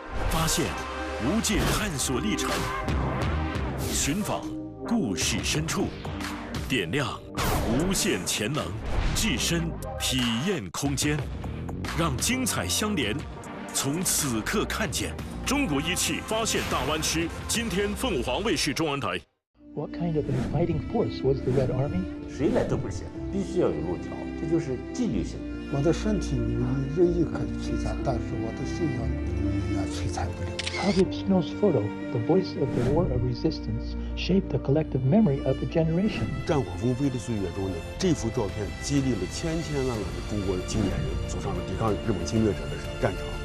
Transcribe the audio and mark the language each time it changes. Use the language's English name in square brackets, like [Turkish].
[Chinese] 发现，无界探索历程；寻访，故事深处；点亮，无限潜能；置身，体验空间。让精彩相连，从此刻看见。中国一汽发现大湾区，今天凤凰卫视中文台。 [English] What kind of a fighting force was the Red Army？ [Chinese] 谁来都不行，必须要有路条。这就是纪律性。我的身体你们任意可摧残，但是我的信仰你们摧残不了。 [English] Harvey Pinault's photo, the voice of the war of resistance, shaped the collective memory of a generation. [Chinese] 战火纷飞的岁月中呢，这幅照片激励了千千万万的中国青年人走上了抵抗日本侵略者的战场。